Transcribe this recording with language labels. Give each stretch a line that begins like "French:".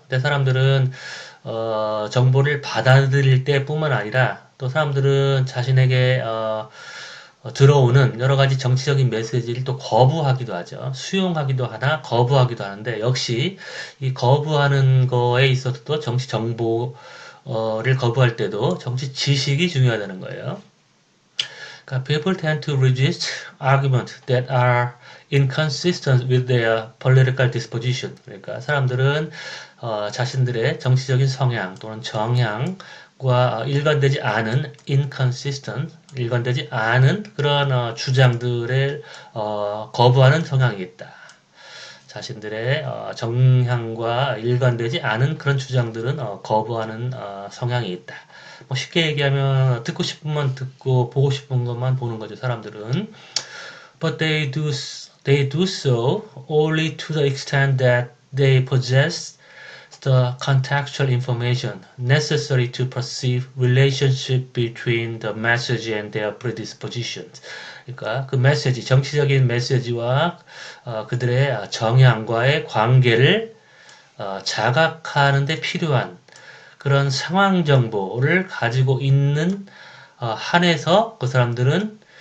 Korean: 근데 사람들은 정보를 받아들일 때뿐만 아니라 또 사람들은 자신에게 들어오는 여러 가지 정치적인 메시지를 또 거부하기도 하죠. 수용하기도 하나 거부하기도 하는데 역시 이 거부하는 거에 있어서도 정치 정보를 거부할 때도 정치 지식이 중요하다는 거예요. 그러니까
English: people tend to resist arguments that are inconsistent with their political disposition.
Korean: 그러니까 사람들은 자신들의 정치적인 성향 또는 정향과 일관되지 않은 inconsistent, 일관되지 않은 그런 주장들을 거부하는 성향이 있다. 자신들의 정향과 일관되지 않은 그런 주장들은 거부하는 성향이 있다. 뭐 쉽게 얘기하면 듣고 싶으면 듣고 보고 싶은 것만 보는 거죠. 사람들은.
English: But they do so only to the extent that they possess the contextual information necessary to perceive relationship between the message and their predispositions.
Korean: 그러니까 그 메시지, 정치적인 메시지와 그들의 정향과의 관계를 자각하는 데 필요한 그런 상황 정보를 가지고 있는 한에서 그 사람들은